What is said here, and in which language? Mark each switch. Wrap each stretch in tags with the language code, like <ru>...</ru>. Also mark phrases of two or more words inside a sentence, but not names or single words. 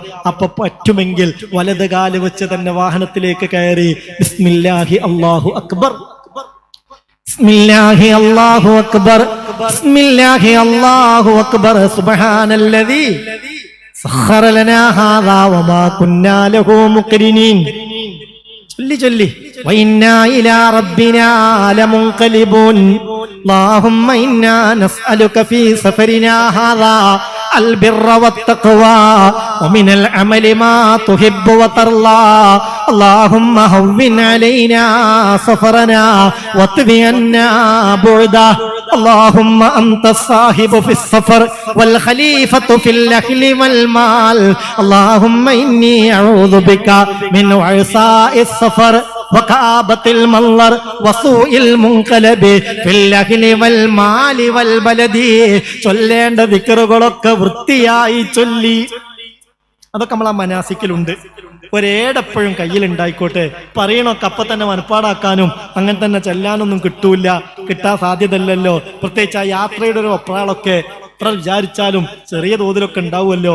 <ml>അപ്പൊ പറ്റുമെങ്കിൽ വലതുകാല് വെച്ച് തന്നെ വാഹനത്തിലേക്ക് കയറി</ml> <ar>بسم الله الله أكبر بسم الله الله أكبر بسم الله الله أكبر سبحان الذي سخر لنا هذا وما كنا له مقرنين. ചൊല്ലി وإنا إلى ربنا لمنقلبون. اللهم إنا نسألك في سفرنا هذا البر والتقوى ومن العمل ما تحب وترضى. اللهم هون علينا سفرنا واطوي عنا بعده. اللهم أنت الصاحب في السفر والخليفة في الأهل والمال. اللهم إني أعوذ بك من وعثاء السفر وكآبة المنظر وسوء المنقلب في الأهل والمال والبلد.</ar> <ml>ചൊല്ലേണ്ട ദിക്റുകളൊക്കെ വൃത്തിയായി ചൊല്ലി. അതൊക്കെ നമ്മൾ ആ മനാസിക്കിലുണ്ട്. ഒരേടെപ്പോഴും കയ്യിലുണ്ടായിക്കോട്ടെ. പറയണൊക്കെ അപ്പൊ തന്നെ മനപ്പാടാക്കാനും അങ്ങനെ തന്നെ ചെല്ലാനൊന്നും കിട്ടാൻ സാധ്യതയല്ലല്ലോ. പ്രത്യേകിച്ച് ആ യാത്രയുടെ ഒരു ഒപ്രാളൊക്കെ എത്ര വിചാരിച്ചാലും ചെറിയ തോതിലൊക്കെ ഉണ്ടാവുമല്ലോ.</ml>